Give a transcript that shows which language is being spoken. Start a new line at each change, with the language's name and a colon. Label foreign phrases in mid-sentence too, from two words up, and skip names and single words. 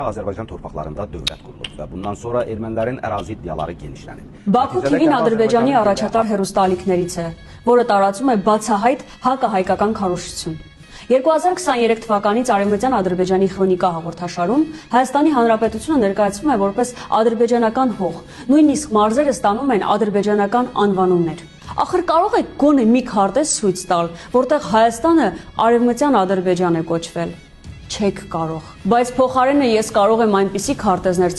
Azerbaijani: Azərbaycan torpaqlarında dövlət qurulub və bundan sonra ermənilərin ərazi iddiaları genişlənib.
Armenian: Բաքու TV-ն Ադրբեջանի առաջատար հեռուստաալիքներից է, որը տարածում է բացահայտ հակահայկական քարոզչություն։ 2023 թվականից Արևմտյան Ադրբեջանի քրոնիկա հաղորդաշարում Հայաստանի Հանրապետությունը ներկայացվում է որպես ադրբեջանական հող, նույնիսկ մարզերը ստանում են ադրբեջանական անվանումներ։ Ախր կարող եք գոնե մի քարտեզ ցույց տալ, որտեղ Հայաստանը Արևմտյան Ադրբեջան է կոչվել։ Չեք կարող։ Բայց փոխարենը ես կարող եմ այնպիսի քարտեզներ